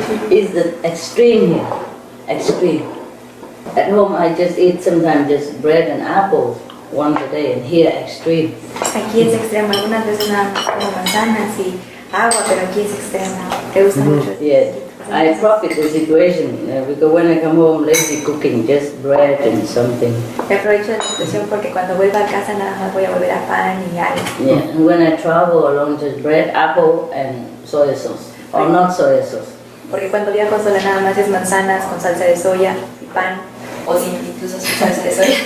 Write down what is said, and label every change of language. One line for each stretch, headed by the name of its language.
English: It's the extreme here. Extreme. At home I just eat sometimes just bread and apples. once a day, and here extreme.
Spanish: Aquí es extremo, algunas veces nada más como manzanas y agua, pero aquí es extremo. ¿Te gusta mucho?
English: Yes, I profit the situation because when I come home, lazy cooking, just bread and something.
Spanish: Me aprovecho de la situación porque cuando vuelva a casa nada más voy a volver a pan y algo.
English: Yeah, and when I travel alone, just bread, apple, and soy sauce, or not soy sauce.
Spanish: Porque cuando viajo sola nada más es manzanas con salsa de soya y pan, o sin incluso sin salsa de soya.